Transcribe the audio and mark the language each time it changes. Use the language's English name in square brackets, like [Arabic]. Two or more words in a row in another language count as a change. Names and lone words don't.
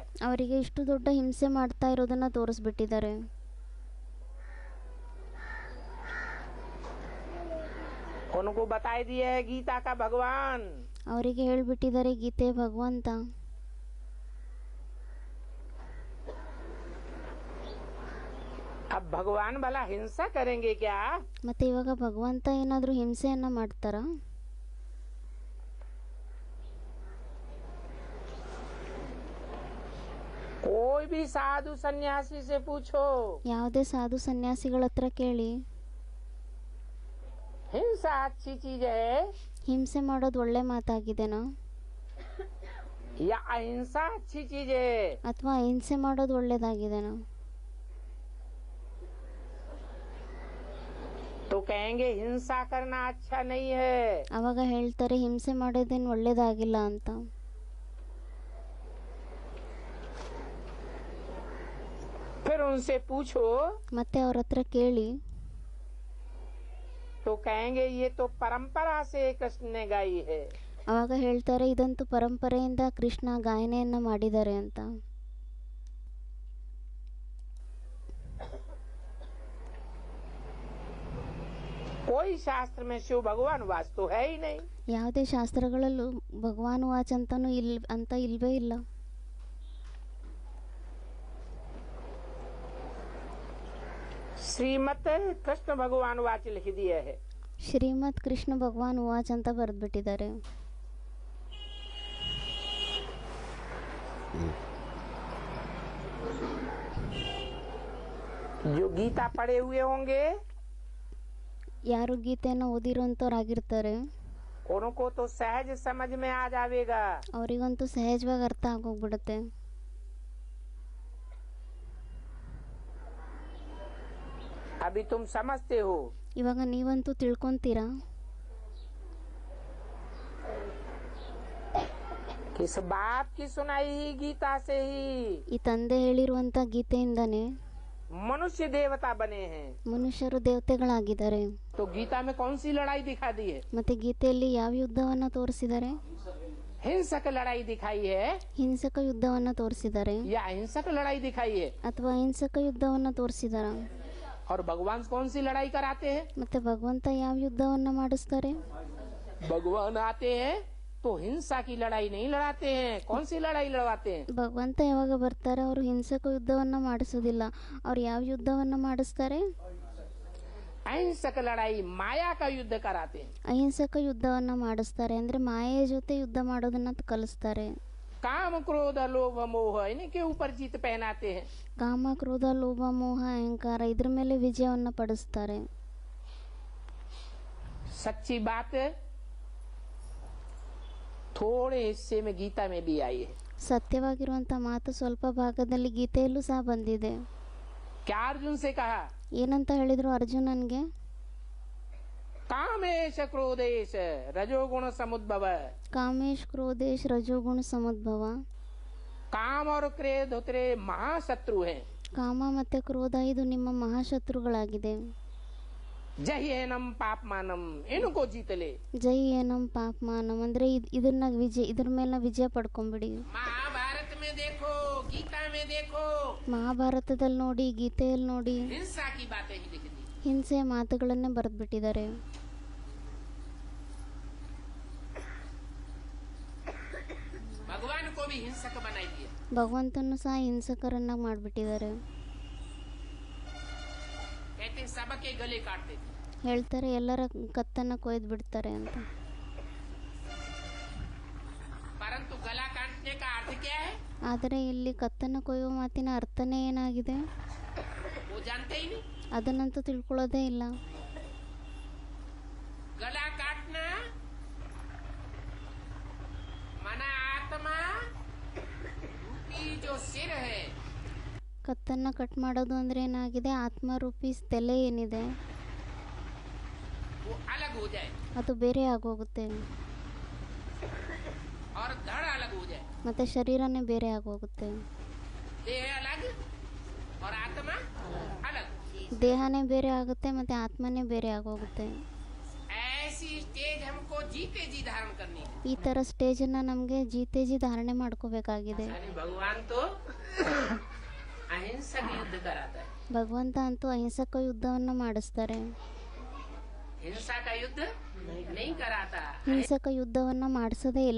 [Kannada] ಅವರಿಗೆ ಇಷ್ಟು ದೊಡ್ಡ ಹಿಂಸೆ ಮಾಡ್ತಾ ಇರೋದನ್ನ ತೋರಿಸ್ಬಿಟ್ಟಿದ್ದಾರೆ. [Hindi] उनको बताई दिया है गीता का भगवान। [Kannada] ಅವರಿಗೆ ಹೇಳ್ಬಿಟ್ಟಿದ್ದಾರೆ ಗೀತೆ ಭಗವಂತ. [Hindi] अब भगवान भला हिंसा करेंगे क्या? [Kannada] ಮತ್ತೆ ಇವಾಗ ಭಗವಂತ ಏನಾದ್ರೂ ಹಿಂಸೆಯನ್ನ ಮಾಡ್ತಾರ? [Hindi] कोई भी साधु सन्यासी से पूछो, [Kannada] ಯಾವುದೇ ಸಾಧು ಸನ್ಯಾಸಿಗಳ ಹತ್ರ ಕೇಳಿ, [Hindi] हिंसा अच्छी चीज है [Kannada] ಹಿಂಸೆ ಮಾಡೋದು ಒಳ್ಳೆ ಮಾತಾಗಿದೆನಾ [Hindi] या अहिंसा अच्छी चीज है? [Kannada] ಅಥವಾ ಹಿಂಸೆ ಮಾಡೋದು ಒಳ್ಳೇದಾಗಿದೆನಾ? [Hindi] तो कहेंगे हिंसा करना अच्छा नहीं है। [Kannada] ಅವಾಗ ಹೇಳ್ತಾರೆ ಹಿಂಸೆ ಮಾಡೋದೇನು ಒಳ್ಳೇದಾಗಿಲ್ಲ ಅಂತ. [Hindi] फिर उनसे पूछो [Kannada] ಮತ್ತೆ ಅವ್ರ ಹತ್ರ ಕೇಳಿ, [Hindi] तो कहेंगे ये तो परंपरा से कृष्ण ने गाई है। [Kannada] ಅವಾಗ ಹೇಳ್ತಾರೆ ಇದಂತೂ ಪರಂಪರೆಯಿಂದ ಕೃಷ್ಣ ಗಾಯನೆಯನ್ನ ಮಾಡಿದ್ದಾರೆ ಅಂತ. [Hindi] कोई शास्त्र में शिव भगवान वास तो है ही नहीं। [Kannada] ಯಾವುದೇ ಶಾಸ್ತ್ರಗಳಲ್ಲೂ [Sanskrit] ಭಗವಾನ್ ವಾಚ್ [Kannada] ಅಂತಾನು ಇಲ್ವೇ ಇಲ್ಲ. [Hindi] श्रीमत कृष्ण [Sanskrit] भगवान वाच [Hindi] लिख दिया है। [Kannada] ಶ್ರೀಮತ್ ಕೃಷ್ಣ [Sanskrit] ಭಗವಾನ್ ವಾಚ್ [Kannada] ಅಂತ ಬರೆದ್ಬಿಟ್ಟಿದ್ದಾರೆ. [Hindi] जो गीता पढ़े हुए होंगे [Kannada] ಯಾರು ಗೀತೆಯನ್ನು ಓದಿರೋಂಥವ್ರಾಗಿರ್ತಾರೆ [Hindi] उनको तो सहज समझ में आ जाएगा। [Kannada] ಅವರಿಗಂತೂ ಸಹಜವಾಗಿ ಅರ್ಥ ಆಗೋಗ್ಬಿಡುತ್ತೆ. [Hindi] अभी तुम समझते हो [Kannada] ಇವಾಗ ನೀವಂತೂ ತಿಳ್ಕೊಂತೀರಾ [Hindi] कि इस बाप की सुनाई ही गीता से ही [Kannada] ಈ ತಂದೆ ಹೇಳಿರುವಂತ ಗೀತೆಯಿಂದಾನೇ [Hindi] मनुष्य देवता बने हैं। [Kannada] ಮನುಷ್ಯರು ದೇವತೆಗಳಾಗಿದ್ದಾರೆ. [Hindi] तो गीता में कौन सी लड़ाई दिखा दी है? [Kannada] ಮತ್ತೆ ಗೀತೆಯಲ್ಲಿ ಯಾವ ಯುದ್ಧವನ್ನ ತೋರಿಸಿದ್ದಾರೆ? [Hindi] हिंसक लड़ाई दिखाई है [Kannada] ಹಿಂಸಕ ಯುದ್ಧವನ್ನ ತೋರಿಸಿದ್ದಾರೆ [Hindi] या अहिंसक लड़ाई दिखाई है? [Kannada] ಅಥವಾ ಅಹಿಂಸಕ ಯುದ್ಧವನ್ನ ತೋರಿಸಿದಾರ? [Hindi] और भगवान कौन सी लड़ाई कराते हैं? [Kannada] ಮತ್ತೆ ಭಗವಂತ ಯಾವ ಯುದ್ಧವನ್ನ ಮಾಡಿಸ್ತಾರೆ? [Hindi] भगवान आते हैं तो हिंसा की लड़ाई नहीं लड़ाते हैं। कौन सी लड़ाई लड़वाते हैं? [Kannada] ಭಗವಂತ ಯಾವಾಗ ಬರ್ತಾರೆ ಅವರು ಹಿಂಸಕ ಯುದ್ಧವನ್ನ ಮಾಡಿಸೋದಿಲ್ಲ. ಅವ್ರು ಯಾವ ಯುದ್ಧವನ್ನ ಮಾಡಿಸ್ತಾರೆ? [Hindi] अहिंसक लड़ाई माया का युद्ध कराते हैं। [Kannada] ಅಹಿಂಸಕ ಯುದ್ಧವನ್ನ ಮಾಡಿಸ್ತಾರೆ ಅಂದ್ರೆ ಮಾಯೆಯ ಜೊತೆ ಯುದ್ಧ ಮಾಡೋದನ್ನ ಕಲಿಸ್ತಾರೆ. [Hindi] काम क्रोध लोभ मोह इनके ऊपर जीत पहनाते हैं। [Kannada] ಕಾಮ ಕ್ರೋಧ ಲೋಭ ಮೋಹ ಅಹಂಕಾರ ಇದ್ರ ಮೇಲೆ ವಿಜಯವನ್ನ ಪಡಿಸ್ತಾರೆ. [Hindi] सच्ची बात थोड़े हिस्से में गीता में भी आई है। [Kannada] ಸತ್ಯವಾಗಿರುವಂತ ಮಾತು ಸ್ವಲ್ಪ ಭಾಗದಲ್ಲಿ ಗೀತೆಯಲ್ಲೂ ಸಹ ಬಂದಿದೆ. [Hindi] क्या अर्जुन से कहा? [Kannada] ಏನಂತ ಹೇಳಿದ್ರು ಅರ್ಜುನನ್ಗೆ? [Sanskrit] कामेश क्रोधेश रजोगुण समुद्भव। ಕಾಮೇಶ್ ಕ್ರೋಧೇಶ್ ರಜೋಗುಣ ಸಮುದ್ಭವ. [Hindi] काम और क्रोध तेरे महाशत्रु हैं। [Kannada] ಕಾಮ ಮತ್ತೆ ಕ್ರೋಧ ಇದು ನಿಮ್ಮ ಮಹಾಶತ್ರುಗಳಾಗಿದೆ. [Sanskrit] जह्येनम पापमानम [Hindi] इनको जीत ले। [Sanskrit] ಜೈ ಏನಂ ಪಾಪಮಾನಂ [Kannada] ಅಂದ್ರೆ ಇದ್ರ ಮೇಲೆ ವಿಜಯ ಪಡ್ಕೊಂಡ್ಬಿಡಿ. [Hindi] महाभारत में देखो गीता में देखो [Kannada] ಮಹಾಭಾರತದಲ್ಲಿ ನೋಡಿ ಗೀತೆಯಲ್ಲಿ ನೋಡಿ [Hindi] हिंसा की बातें ही लिख दी। [Kannada] ಹಿಂಸೆ ಮಾತುಗಳನ್ನೇ ಬರೆದ್ಬಿಟ್ಟಿದ್ದಾರೆ. [Hindi] भगवान को भी हिंसक बनाई दिया। [Kannada] ಭಗವಂತನು ಸಹ ಹಿಂಸಕರನ್ನಾಗಿ ಮಾಡಿಬಿಟ್ಟಿದ್ದಾರೆ. [Hindi] कहते सबके गले काटते थे। [Kannada] ಹೇಳ್ತಾರೆ ಎಲ್ಲರ ಕತ್ತನ್ನ ಕೊಯ್ದು ಬಿಡ್ತಾರೆ ಅಂತ. [Hindi] परंतु गला काटने का अर्थ क्या है? [Kannada] ಆದರೆ ಇಲ್ಲಿ ಕತ್ತನ್ನ ಕೊಯ್ಯುವ ಮಾತಿನ ಅರ್ಥನೇ ಏನಾಗಿದೆ [Hindi] वो जानते ही नहीं। [Kannada] ಅದನ್ನಂತೂ ತಿಳ್ಕೊಳ್ಳೋದೇ ಇಲ್ಲ. [Hindi] गला काटना मना आत्मा रूपी जो सिर है [Kannada] ಕತ್ತನ್ನ ಕಟ್ ಮಾಡೋದು ಅಂದ್ರೆ ಏನಾಗಿದೆ ಆತ್ಮರೂಪಿ ತಲೆ ಏನಿದೆ [Hindi] वो अलग हो जाए [Kannada] ಅದು ಬೇರೆ ಆಗೋಗುತ್ತೆ [Hindi] और धड़ अलग हो जाए। [Kannada] ಮತ್ತೆ ಶರೀರನೇ ಬೇರೆ ಆಗೋಗುತ್ತೆ. [Hindi] देह अलग और आत्मा अलग। [Kannada] ದೇಹನೇ ಬೇರೆ ಆಗುತ್ತೆ ಮತ್ತೆ ಆತ್ಮನೇ ಬೇರೆ ಆಗೋಗುತ್ತೆ. [Hindi] ऐसी स्टेज हमको जीते जी धारण करनी है। [Kannada] ಈ ತರ ಸ್ಟೇಜ್ ಅನ್ನ ನಮ್ಗೆ ಜೀತೇಜಿ ಧಾರಣೆ ಮಾಡ್ಕೋಬೇಕಾಗಿದೆ. [Hindi] यानी भगवान तो अहिंसक युद्ध कराता है। [Kannada] ಭಗವಂತ ಅಂತೂ ಅಹಿಂಸಕ ಯುದ್ಧವನ್ನ ಮಾಡಿಸ್ತಾರೆ. [Hindi] हिंसा का युद्ध नहीं कराता। [Kannada] ಹಿಂಸಕ ಯುದ್ಧವನ್ನ ಮಾಡಿಸೋದೇ ಇಲ್ಲ.